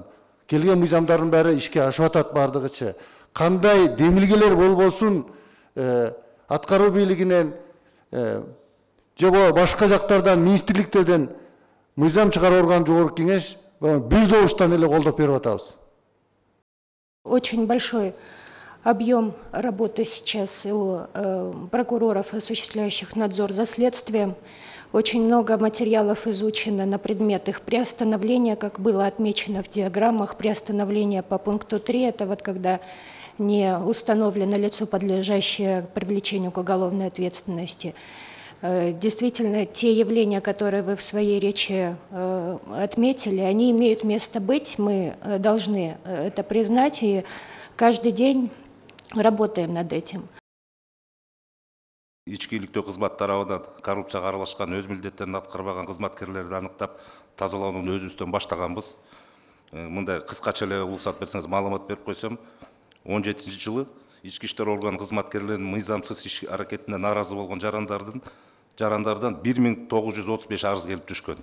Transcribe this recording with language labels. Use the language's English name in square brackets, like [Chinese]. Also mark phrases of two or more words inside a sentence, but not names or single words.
[Kyrgyz] Келген мыйзамдардын баары ишке ашып атат бардыгычы. Кандай демилгелер болбосун, аткаруу бийлигинен же башка жактардан, министрликтерден мыйзам чыгаруу орган жогорку кеңеш бир добуштан эле колдоп берип атабыз. [Russian] Очень большой объем работы сейчас у прокуроров, осуществляющих надзор за следствием. Очень много материалов изучено на предмет их приостановления, как было отмечено в диаграммах, приостановления по пункту 3, это вот когда не установлено лицо, подлежащее привлечению к уголовной ответственности. Действительно, те явления, которые вы в своей речи отметили, они имеют место быть, мы должны это признать и каждый день работаем над этим. [Kyrgyz] Ички иликтөө кызмат тарабынан коррупцияга аралашкан, өз милдеттерин аткарбаган кызматкерлерди аныктап тазалоону өзүбүздөн баштаганбыз. Мындай кыскача эле уруксат берсеңиз маалымат берип койсом, 17-жылы ички иштер органы кызматкерлеринин мыйзамсыз иш аракетине нааразы болгон жарандардан 1935 арыз келип түшкөн.